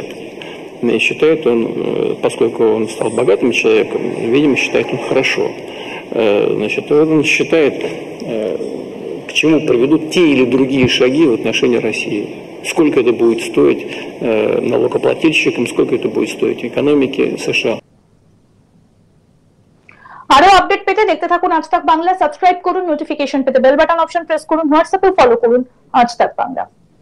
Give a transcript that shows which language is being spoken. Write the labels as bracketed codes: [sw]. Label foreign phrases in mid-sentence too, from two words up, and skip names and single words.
[ru] И считает он, поскольку он стал богатым человеком, видимо, считает он хорошо. Значит, он считает, к чему приведут те или другие шаги в отношении России. Сколько это будет стоить налогоплательщикам, сколько это будет стоить экономике США. [bn] আরো আপডেট পেতে দেখতে থাকুন আজ তাক বাংলা। সাবস্ক্রাইব করুন, নোটিফিকেশন পেতে বেল বাটন অপশন প্রেস করুন, হোয়াটসঅ্যাপে ফলো করুন আজ তাক বাংলা।